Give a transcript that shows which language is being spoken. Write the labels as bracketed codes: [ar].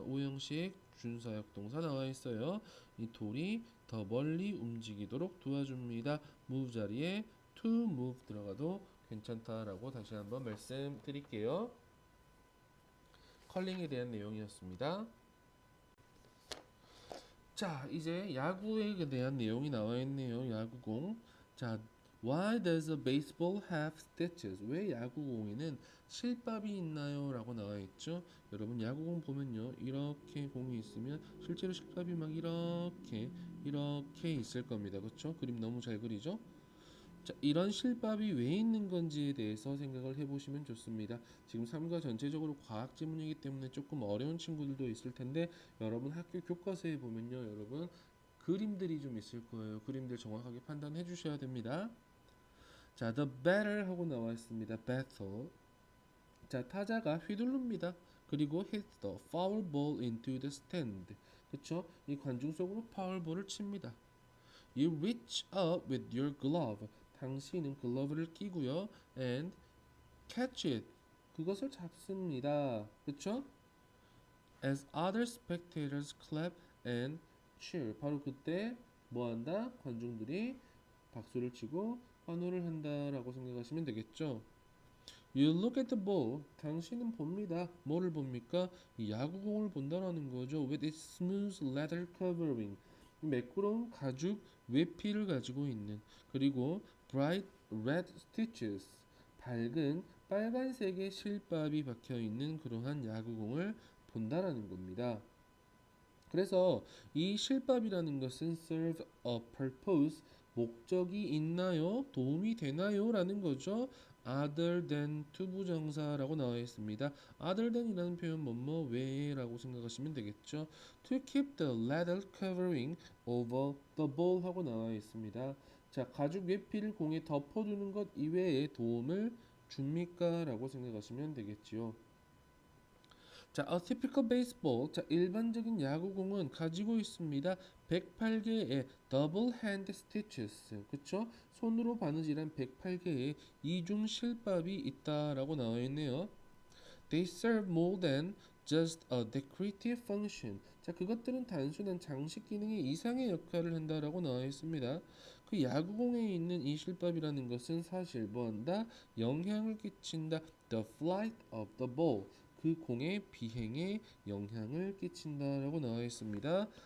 [ko] 오형식 준사역 동사 나와 있어요. 이 돌이 더 멀리 움직이도록 도와줍니다. move 자리에 to move 들어가도 괜찮다라고 다시 한번 말씀드릴게요. 컬링에 대한 내용이었습니다. 자, 이제 야구에 대한 내용이 나와 있네요. 야구공. [en] 자, why does a baseball have stitches? [ko] 왜 야구공에는 실밥이 있나요? 라고 나와 있죠. 여러분 야구공 보면요. 이렇게 공이 있으면 실제로 실밥이 막 이렇게 있을 겁니다. 그렇죠? 그림 너무 잘 그리죠? 자, 이런 실밥이 왜 있는 건지에 대해서 생각을 해보시면 좋습니다. 지금 3과 전체적으로 과학 지문이기 때문에 조금 어려운 친구들도 있을 텐데 여러분 학교 교과서에 보면요. 여러분 그림들이 좀 있을 거예요. 그림들 정확하게 판단해 주셔야 됩니다. 자, [en] the batter [ko] 하고 나와 있습니다. battle. 자, 타자가 휘두릅니다. 그리고 [en] hit the foul ball into the stand. [ko] 그쵸? 이 관중 속으로 파울볼을 칩니다. [en] You reach up with your glove. [ko] 당신은 글러브를 끼고요. [en] And catch it. [ko] 그것을 잡습니다. 그쵸? [en] As other spectators clap and cheer. [ko] 바로 그때 뭐한다? 관중들이 박수를 치고 환호를 한다라고 생각하시면 되겠죠. [en] You look at the ball. [ko] 당신은 봅니다. 뭐를 봅니까? 이 야구공을 본다라는 거죠. [en] With its smooth leather covering. [ko] 매끄러운 가죽 외피를 가지고 있는. 그리고 [en] bright red stitches. [ko] 밝은 빨간색의 실밥이 박혀 있는 그러한 야구공을 본다라는 겁니다. 그래서 이 실밥이라는 것은 [en] serve a purpose, [ko] 목적이 있나요? 도움이 되나요? 라는 거죠. other than 투부정사라고 나와 있습니다. other than이라는 표현 뭐뭐 외라고 생각하시면 되겠죠. [en] to keep the leather covering over the ball [ko] 하고 나와 있습니다. 자, 가죽 외피를 공에 덮어두는 것 이외에 도움을 줍니까? 라고 생각하시면 되겠지요. [en] 자, a typical baseball. [ko] 자, 일반적인 야구공은 가지고 있습니다. [en] 108개의 double hand stitches. [ko] 그쵸? 손으로 바느질한 108개의 이중 실밥이 있다라고 나와 있네요. [en] They serve more than just a decorative function. [ko] 자, 그것들은 단순한 장식 기능의 이상의 역할을 한다라고 나와 있습니다. 그 야구공에 있는 이 실밥이라는 것은 사실 뭐한다? 영향을 끼친다. [en] The flight of the ball. [ko] 그 공의 비행에 영향을 끼친다라고 나와 있습니다.